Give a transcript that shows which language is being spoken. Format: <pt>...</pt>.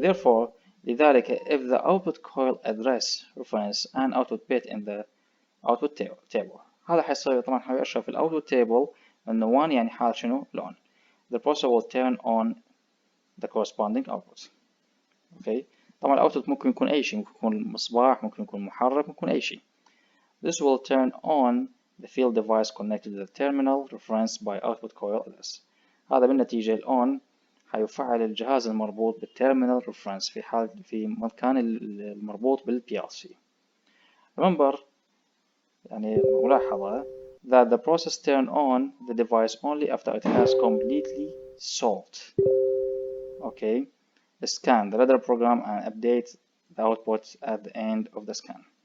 <en>Therefore لذلك if the output coil address reference an output bit in the output table</en> <ar>هذا حيصير طبعا حيشرح في ال</ar> <en>output table</en> <ar>إنه 1 يعني حالة شنو ال</ar> <en>on. The processor will turn on the corresponding output. Okay.</en> <ar>طبعا الاوتبوت ممكن يكون أي شيء ممكن يكون مصباح ممكن يكون محرك ممكن يكون أي شيء.</ar> <en>This will turn on the field device connected to the terminal referenced by output coil address.</en> <ar>هذا بالنتيجة ال on هيفعل الجهاز المربوط بالتيرمينال reference في مكان المربوط بال PLC.</ar> <en>Remember</en> <ar>يعني ملاحظة</ar> <en>that the process turn on the device only after it has completely solved. Okay. Scan the radar program and update the output at the end of the scan.</en>